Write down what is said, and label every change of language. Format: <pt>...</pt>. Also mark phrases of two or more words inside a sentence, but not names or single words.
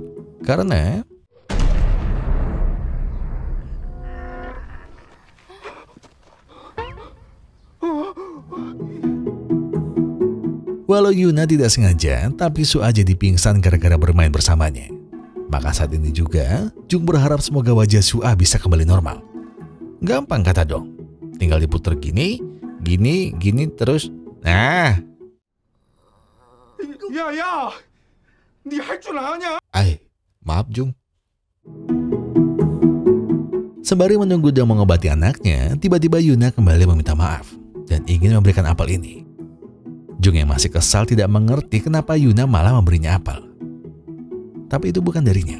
<id>Karena walau Yuna tidak sengaja, tapi Su'a jadi pingsan gara-gara bermain bersamanya. Maka saat ini juga, Jung berharap semoga wajah Su'a bisa kembali normal. Gampang kata dong, tinggal diputer gini, terus. Nah.</id> <ko>야! 니 할 줄 아냐?</ko> <id>Maaf Jung. Sembari menunggu dan mengobati anaknya, tiba-tiba Yuna kembali meminta maaf dan ingin memberikan apel ini. Jung yang masih kesal tidak mengerti kenapa Yuna malah memberinya apel. Tapi itu bukan darinya.</id>